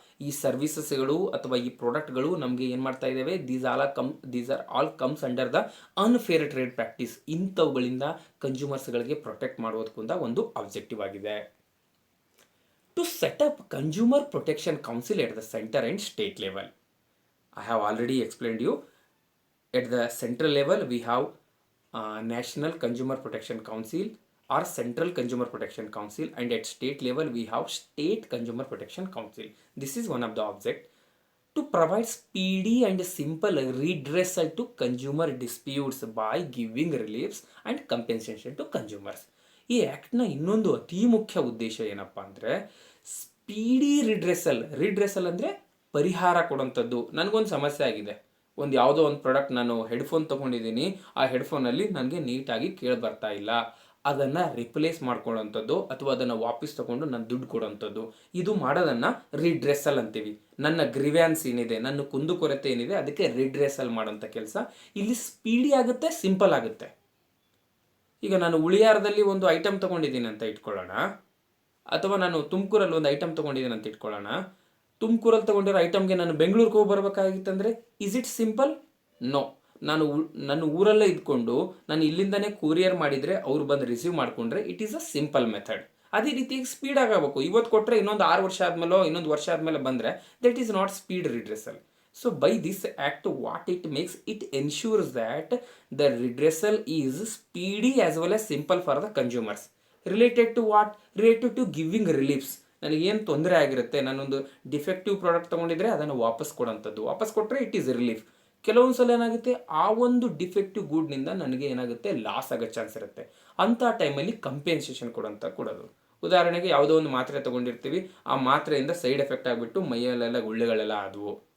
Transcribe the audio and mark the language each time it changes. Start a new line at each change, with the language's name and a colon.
Kannada: ಈ ಸರ್ವಿಸಸ್ಗಳು ಅಥವಾ ಈ ಪ್ರಾಡಕ್ಟ್ಗಳು ನಮಗೆ ಏನು ಮಾಡ್ತಾ ಇದ್ದಾವೆ?
English: These are all comes under the unfair trade practice.
Kannada: ಇಂಥವುಗಳಿಂದ ಕನ್ಸ್ಯೂಮರ್ಸ್ಗಳಿಗೆ protect ಮಾಡೋದಕ್ಕಿಂತ ಒಂದು ಆಬ್ಜೆಕ್ಟಿವ್ ಆಗಿದೆ.
English: To set up consumer protection council at the centre and state level. I have already explained you. At the central level we have National Consumer Protection Council, or Central Consumer Protection Council, and at state level we have State Consumer Protection Council. This is one of the object to provide speedy and simple redressal to consumer disputes by giving reliefs and compensation to consumers.
Kannada: ಈ ಆ್ಯಕ್ಟ್ನ ಇನ್ನೊಂದು ಅತಿ ಮುಖ್ಯ ಉದ್ದೇಶ ಏನಪ್ಪ ಅಂದರೆ speedy redressal ಅಂದರೆ ಪರಿಹಾರ ಕೊಡೋಂಥದ್ದು. ನನಗೊಂದು ಸಮಸ್ಯೆ ಆಗಿದೆ, ಒಂದು ಯಾವುದೋ ಒಂದು ಪ್ರಾಡಕ್ಟ್ ನಾನು ಹೆಡ್ಫೋನ್ ತೊಗೊಂಡಿದ್ದೀನಿ, ಆ ಹೆಡ್ಫೋನಲ್ಲಿ ನನಗೆ ನೀಟಾಗಿ ಕೇಳಿ ಬರ್ತಾ ಇಲ್ಲ, ಅದನ್ನು ರಿಪ್ಲೇಸ್ ಮಾಡ್ಕೊಳ್ಳೋಂಥದ್ದು ಅಥವಾ ಅದನ್ನು ವಾಪಸ್ ತೊಗೊಂಡು ನಾನು ದುಡ್ಡು ಕೊಡೋಂಥದ್ದು, ಇದು ಮಾಡೋದನ್ನು ರಿಡ್ರೆಸಲ್ ಅಂತೀವಿ. ನನ್ನ ಗ್ರಿವ್ಯಾನ್ಸ್ ಏನಿದೆ, ನನ್ನ ಕುಂದುಕೊರತೆ ಏನಿದೆ, ಅದಕ್ಕೆ ರಿಡ್ರೆಸಲ್ ಮಾಡೋಂಥ ಕೆಲಸ. ಇಲ್ಲಿ ಸ್ಪೀಡಿ ಆಗುತ್ತೆ, ಸಿಂಪಲ್ ಆಗುತ್ತೆ. ಈಗ ನಾನು ಉಳಿಯಾರದಲ್ಲಿ ಒಂದು ಐಟಮ್ ತೊಗೊಂಡಿದ್ದೀನಿ ಅಂತ ಇಟ್ಕೊಳ್ಳೋಣ, ಅಥವಾ ನಾನು ತುಮಕೂರಲ್ಲಿ ಒಂದು ಐಟಮ್ ತೊಗೊಂಡಿದ್ದೀನಿ ಅಂತ ಇಟ್ಕೊಳ್ಳೋಣ. ತುಮಕೂರಲ್ಲಿ ತೊಗೊಂಡಿರೋ ಐಟಮ್ಗೆ ನಾನು ಬೆಂಗಳೂರಿಗೆ ಹೋಗಿ ಬರಬೇಕಾಗಿತ್ತಂದರೆ
English: Is it simple? No.
Kannada: ನಾನು ನನ್ನ ಊರಲ್ಲೇ ಇದ್ಕೊಂಡು ನಾನು ಇಲ್ಲಿಂದನೇ ಕೊರಿಯರ್ ಮಾಡಿದರೆ ಅವ್ರು ಬಂದು ರಿಸೀವ್ ಮಾಡಿಕೊಂಡ್ರೆ
English: It is a simple method.
Kannada: ಅದೇ ರೀತಿ ಸ್ಪೀಡ್ ಆಗಬೇಕು. ಇವತ್ತು ಕೊಟ್ಟರೆ ಇನ್ನೊಂದು 6 ವರ್ಷ ಆದಮೇಲೋ ಇನ್ನೊಂದು ವರ್ಷ ಆದಮೇಲೆ ಬಂದರೆ
English: That is not speed redressal. So by this act, what it makes, it ensures that the redressal is speedy as well as simple for the consumers. Related to what? Related to giving reliefs.
Kannada: ನನಗೇನು ತೊಂದರೆ ಆಗಿರುತ್ತೆ, ನಾನೊಂದು defective product ತೊಗೊಂಡಿದ್ರೆ ಅದನ್ನು ವಾಪಸ್ ಕೊಡೋಂಥದ್ದು, ವಾಪಸ್ ಕೊಟ್ಟರೆ
English: It is relief.
Kannada: ಕೆಲವೊಂದು ಸಲ ಏನಾಗುತ್ತೆ, ಆ ಒಂದು ಡಿಫೆಕ್ಟಿವ್ ಗೂಡ್ನಿಂದ ನನಗೆ ಏನಾಗುತ್ತೆ, ಲಾಸ್ ಆಗೋ ಚಾನ್ಸ್ ಇರುತ್ತೆ. ಅಂಥ ಟೈಮಲ್ಲಿ ಕಂಪೆನ್ಸೇಷನ್ ಕೊಡೋದು. ಉದಾಹರಣೆಗೆ ಯಾವುದೋ ಒಂದು ಮಾತ್ರೆ ತೊಗೊಂಡಿರ್ತೀವಿ, ಆ ಮಾತ್ರೆಯಿಂದ ಸೈಡ್ ಎಫೆಕ್ಟ್ ಆಗಿಬಿಟ್ಟು ಮೈಯಲ್ಲೆಲ್ಲ ಗುಳ್ಳೆಗಳೆಲ್ಲ ಆದವು.